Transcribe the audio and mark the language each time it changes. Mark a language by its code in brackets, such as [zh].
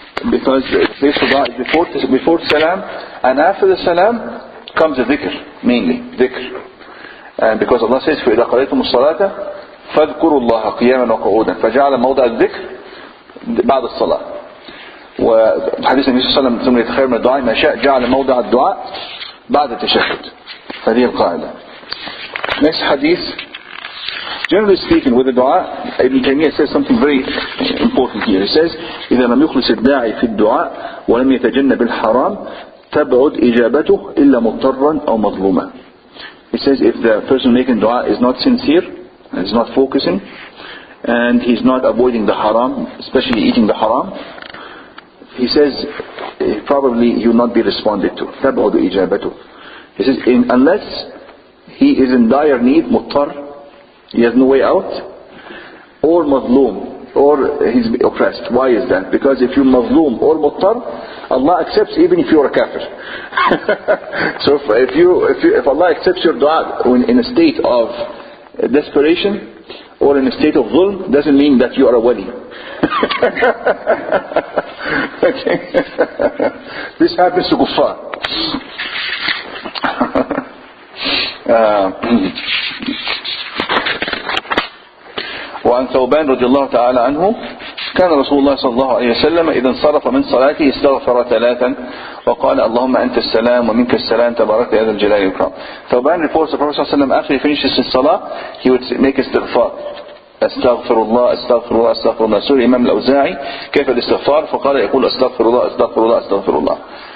[en] Because the place for dua is before Salam, and after the Salam comes the dhikr, mainly dhikr. And because Allah says [ar] فَإِذَا قَضَيْتُمُ الصَّلَاةَ فاذكروا الله قياما وقعودا, فجعل موضع الذكر بعد الصلاة. وحديث النبي صلى الله عليه وسلم ثم يتخير من الدعاء ما شاء جعل موضع الدعاء بعد التشهد. هذه القاعدة. [en] Next hadith. Generally speaking, with the dua, Ibn Taymiyyah says something very important here. He says [ar] إذا لم يخلص الداعي في الدعاء ولم يتجنب الحرام تبعد إجابته إلا مضطرا أو مظلوما. [en] He says if the person making dua is not sincere, and is not focusing, and he's not avoiding the haram, especially eating the haram, he says probably he will not be responded to. [ar] تبعد إجابته. [en] He says unless he is in dire need, muttar, he has no way out, or mazloom, or he's oppressed. Why is that? Because if you're mazloom or muttar, Allah accepts even if you're a kafir. So if Allah accepts your dua in a state of desperation or in a state of dhulm, doesn't mean that you are a wali. Okay. This happens to kuffar. [ar] وعن ثوبان رضي الله تعالى عنه كان رسول الله صلى الله عليه وسلم إذا انصرف من صلاته استغفر ثلاثا وقال اللهم أنت السلام ومنك السلام تبارك يا ذا الجلال والإكرام. [en] Thawban reports the Prophet [ar] صلى الله عليه وسلم [en] after he finishes his salah, he would make istighfar. [ar] استغفر الله استغفر الله استغفر الله. سئل الإمام الأوزاعي كيف الاستغفار فقال يقول استغفر الله استغفر الله استغفر الله.